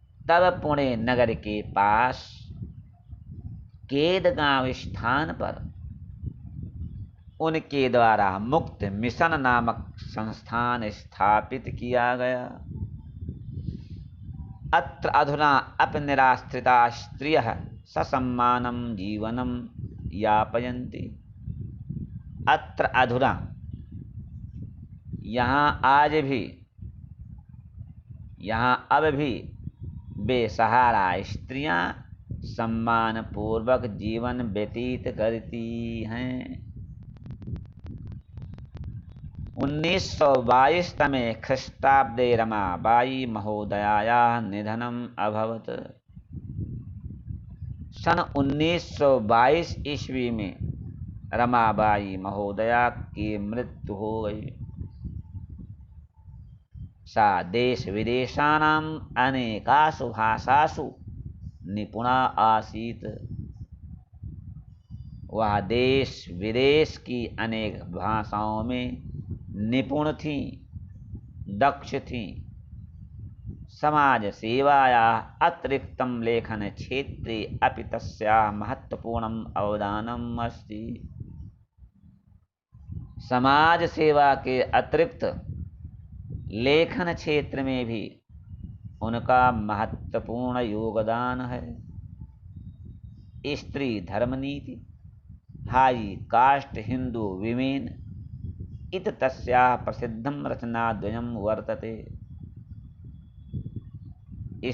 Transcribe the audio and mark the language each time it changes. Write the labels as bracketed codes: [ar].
[hi] तब पुणे नगर के पास केरगांव स्थान पर उनके द्वारा मुक्त मिशन नामक संस्थान स्थापित किया गया। [sa] अत्र अधुना अपि निराश्रिता स्त्रियः ससम्मानं जीवनं यापयन्ति। अत्र अधुना [hi] यहाँ अब भी बेसहारा स्त्रियां सम्मान पूर्वक जीवन व्यतीत करती हैं। [sa] 1922 तमे ख्रीष्टाब्दे रमाबाई महोदयायाः निधनम् अभवत्। [hi] सन 1922 ईस्वी में रमाबाई महोदया की मृत्यु हो गई। [sa] सा देश विदेशानाम् अनेकासु भाषासु निपुणा आसीत्। [hi] वह देश विदेश की अनेक भाषाओं में निपुण थी, दक्ष थी। [sa] समाज सेवायाः अतिरिक्तं लेखन क्षेत्रे अपि तस्याः महत्वपूर्णम् अवदानम् अस्ति। [hi] समाज सेवा के अतिरिक्त लेखन क्षेत्र में भी उनका महत्वपूर्ण योगदान है। [sa] स्त्री धर्मनीति, हाई कास्ट हिंदू विमेन इत तस्याः प्रसिद्धं रचनाद्वयं वर्तते।